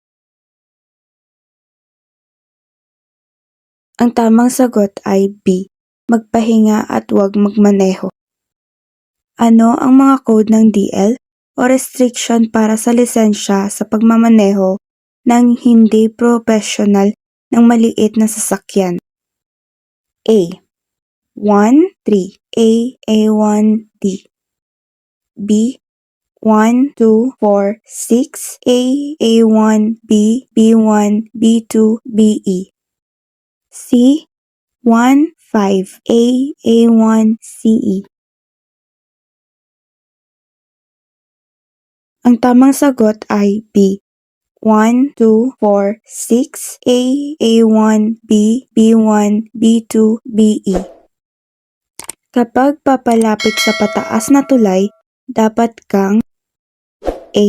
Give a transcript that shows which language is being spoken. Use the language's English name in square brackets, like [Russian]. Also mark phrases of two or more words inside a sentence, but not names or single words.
[Filipino] Ang tamang sagot ay B. Magpahinga at huwag magmaneho. Ano ang mga code ng DL o restriction para sa lisensya sa pagmamaneho ng hindi professional ng maliit na sasakyan? A. 1-3 A. A1D. B. 1-2-4-6 A. A1B B1 B2 BE. C. 1-5 A. A1 CE. Ang tamang sagot ay B. 1-2-4-6 A. A1 B B1 B2 BE. Kapag papalapit sa pataas na tulay, dapat kang A.